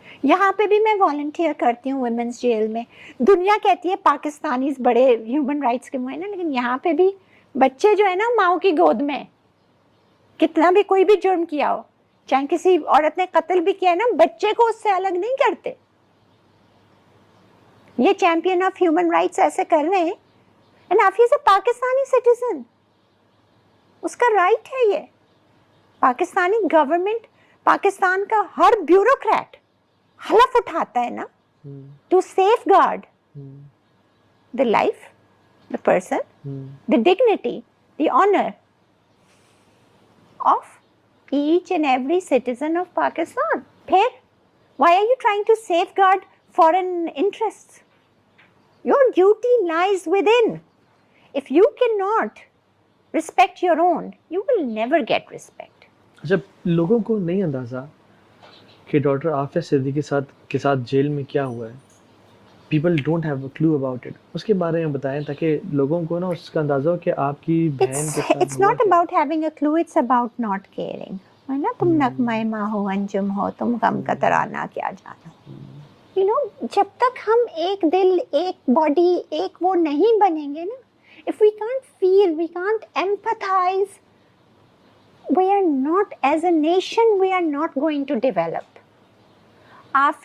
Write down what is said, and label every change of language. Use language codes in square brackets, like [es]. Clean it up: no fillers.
[ur] یہاں پہ بھی میں والنٹیئر کرتی ہوں ویمنس جیل میں. دنیا کہتی ہے پاکستانیز بڑے ہیومن رائٹس کے معائن, لیکن یہاں پہ بھی بچے جو ہے نا ماؤں کی گود میں, کتنا بھی کوئی بھی جرم کیا ہو, چاہے کسی عورت نے قتل بھی کیا ہے نا, بچے کو اس سے الگ نہیں کرتے. یہ چیمپئن آف ہیومن رائٹس ایسے کر رہے ہیں. [en] and Aafia is a Pakistani citizen, [ur] اس کا رائٹ ہے یہ. پاکستانی گورنمنٹ, پاکستان کا ہر بیوروکریٹ حلف اٹھاتا ہے نا [en] To safeguard the life, the person, the dignity, the honor of each and every citizen of Pakistan. Pher, why are you trying to safeguard foreign interests? Your duty lies within. If you cannot respect your own, you will never get respect. [ur] جب لوگوں کو نہیں اندازہ کہ doctor Aafia Siddiqui کے ساتھ jail میں کیا ہوا ہے, [en] people don't have a clue about it, [ur] اس کے بارے میں بتائیں تاکہ لوگوں کو نا اس کا اندازہ ہو کہ آپ کی بہن کے ساتھ. [en] It's not about having a clue, it's about not caring. [ur] ہے نا, تم نغمہ ماں ہو, انجم ہو, تم غم کا ترانہ کیا جانو. [en] You know, [ur] جب تک ہم ایک دل, ایک باڈی, ایک وہ نہیں بنیں گے نا, [en] if we can't feel, we can't empathize, we are not, as a nation, we are not going to develop. Aafia